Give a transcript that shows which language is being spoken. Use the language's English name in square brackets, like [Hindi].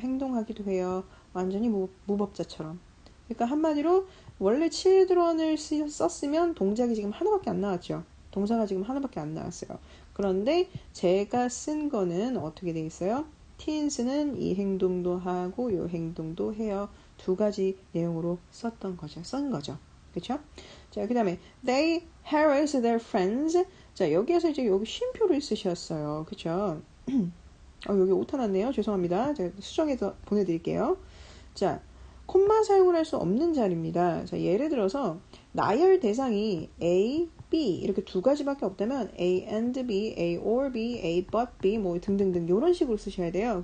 [Korean] 행동하기도 해요. 완전히 무법자처럼. 그러니까 한마디로 원래 children을 썼으면 동작이 지금 하나밖에 안 나왔죠. 동사가 지금 하나밖에 안 나왔어요. 그런데 제가 쓴 거는 어떻게 돼 있어요? teens는 이 행동도 하고 요 행동도 해요. 두 가지 내용으로 쓴 거죠. 그쵸? 자, 그 다음에 [English] they harass their friends. [Korean] 자, 여기에서 이제 여기 쉼표를 쓰셨어요. 그쵸? 여기 오타 났네요. 죄송합니다. 제가 수정해서 보내드릴게요. 자, 콤마 사용을 할 수 없는 자리입니다. 자, 예를 들어서 나열 대상이 A, B 이렇게 두 가지밖에 없다면 A and B, A or B, A but B 뭐 등등등 이런 식으로 쓰셔야 돼요.